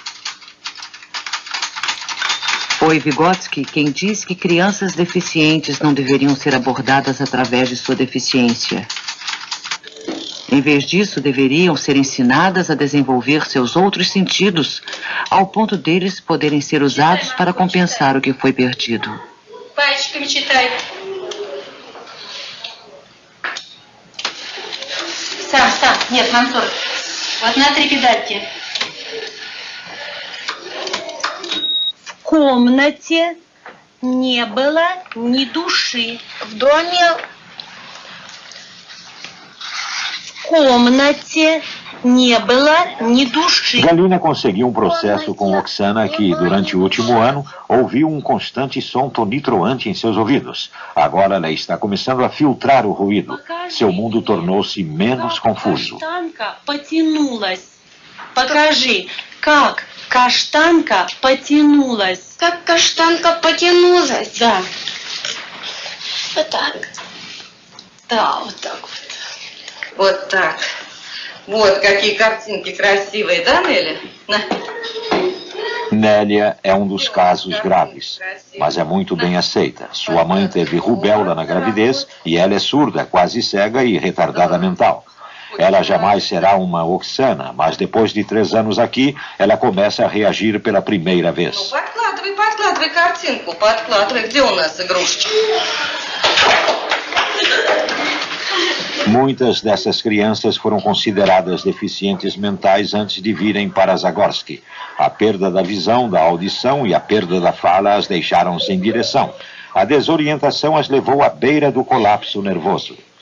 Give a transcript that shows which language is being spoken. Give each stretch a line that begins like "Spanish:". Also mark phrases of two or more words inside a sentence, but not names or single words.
Portuguese: Foi Vygotsky quem disse que crianças deficientes não deveriam ser abordadas através de sua deficiência. Em vez disso, deveriam ser ensinadas a desenvolver seus outros sentidos, ao ponto deles poderem ser usados para compensar o que foi perdido.
Russian: Пальчиками читай. Сам. Нет, Мансур. Вот на 3 педальки. В комнате не было ни души. В доме... В комнате не было ни души.
Portuguese: Galina conseguiu um processo com Oksana que, durante o último ano, ouviu um constante som tonitruante em seus ouvidos. Agora ela está começando a filtrar o ruído. Seu mundo tornou-se menos confuso.
Russian: Каштанка потянулась. Покажи, как каштанка потянулась. Как каштанка потянулась. Да. Вот так. Да, вот так вот. Вот так. Вот какие картинки красивые, да, Нелли?
Portuguese: Nélia é um dos casos graves, mas é muito bem aceita. Sua mãe teve rubéola na gravidez e ela é surda, quase cega e retardada mental. Ela jamais será uma Oksana, mas depois de 3 anos aqui, ela começa a reagir pela primeira vez.
Russian: Подкладывай картинку, подкладывай. Где у нас игрушечка?
Portuguese: Muitas dessas crianças foram consideradas deficientes mentais antes de virem para Zagorski. A perda da visão, da audição e a perda da fala as deixaram sem direção. A desorientação as levou à beira do colapso nervoso.